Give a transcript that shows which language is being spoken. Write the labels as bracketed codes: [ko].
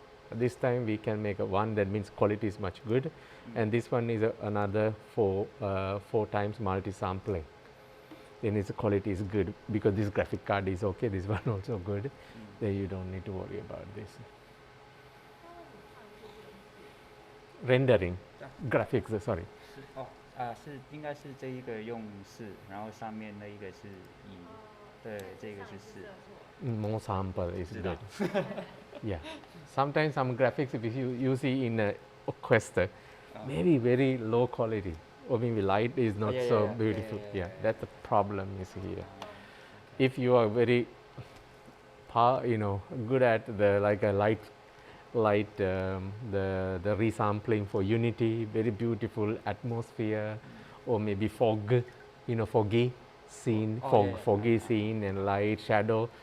[en] This time we can make a 1, that means quality is much good. And this one is another 4 times multi-sampling. Then its quality is good because this graphic card is okay, this one also good. Then you don't need to worry about this. Rendering, graphics, sorry. [zh] 是应该是这一个用4，然后上面那一个是1，对，这个是4。 [en] More sample is good. Yeah. Sometimes some graphics if you see in a Quest, maybe very low quality, or maybe light is not so beautiful. Yeah, that's the problem is here. If you are very, good at the like a light, the resampling for Unity, very beautiful atmosphere, or maybe fog, foggy scene, foggy scene and light shadow.